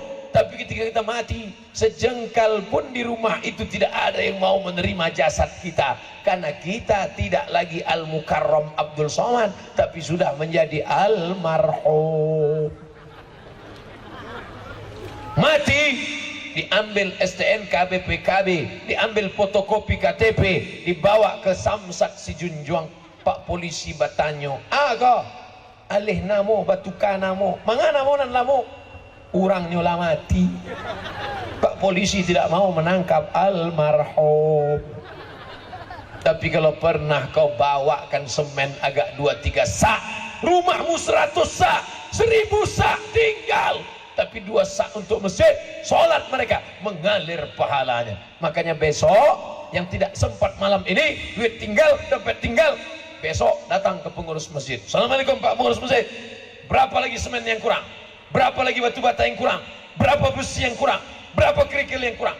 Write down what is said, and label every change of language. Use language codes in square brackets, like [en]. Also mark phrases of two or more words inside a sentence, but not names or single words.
[id] Tapi ketika kita mati, sejengkal pun di rumah itu tidak ada yang mau menerima jasad kita, karena kita tidak lagi Al-Mukarram Abdul Somad, tapi sudah menjadi Almarhum. Mati, diambil STNK BPKB, diambil fotokopi KTP, dibawa ke Samsat si Junjuang [min] Pak polisi batanyo, aga alih namo batukan namo, mangana namo nan lamo, orang nyola mati. [id] Pak polisi tidak mau menangkap almarhum. Tapi kalau pernah kau bawakan semen agak 2-3 sak, rumahmu 100 sak, 1000 sak tinggal, tapi 2 sak untuk masjid, sholat mereka mengalir pahalanya. Makanya besok yang tidak sempat malam ini, duit tinggal, dompet tinggal, besok datang ke pengurus masjid. Assalamualaikum Pak pengurus masjid, berapa lagi semen yang kurang, berapa lagi batu bata yang kurang, berapa besi yang kurang, berapa kerikil yang kurang.